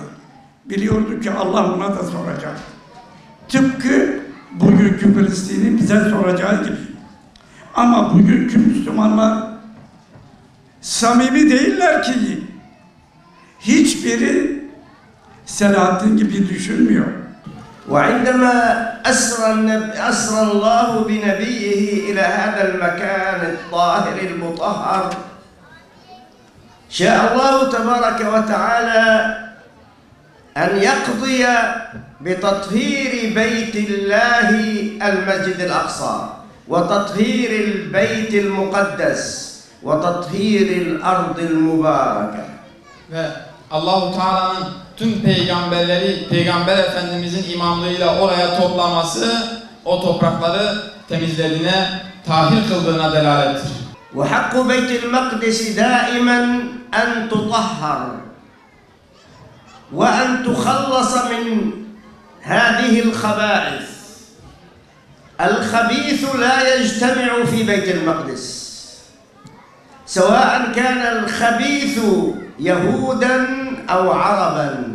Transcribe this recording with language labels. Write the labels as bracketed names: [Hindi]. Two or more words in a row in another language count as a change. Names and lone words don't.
[Turkish] Biliyordu ki Allah ona da soracak. Tıpkı bugünkü Filistin'in bize soracağı gibi. Ama bugünkü Müslümanlar samimi değiller ki. Hiçbiri Selahaddin gibi düşünmüyor. [Arabic] وعندما أسرى الله بنبيه إلى هذا المكان الطاهر المطهر شاء الله تبارك وتعالى أن يقضي بتطهير بيت الله المسجد الأقصى وتطهير البيت المقدس وتطهير الأرض المباركة. [Turkish] Ve Allah-u Teala'nın tüm peygamberleri, Peygamber Efendimizin imamlığıyla oraya toplaması, o toprakları temizlediğine, tahir kıldığına delalettir. [Arabic] وحق بيت المقدس دائما أن تطهر وأن تخلص من هذه الخبائث. الخبيث لا يجتمع في بيت المقدس سواء كان الخبيث يهودا أو عربا.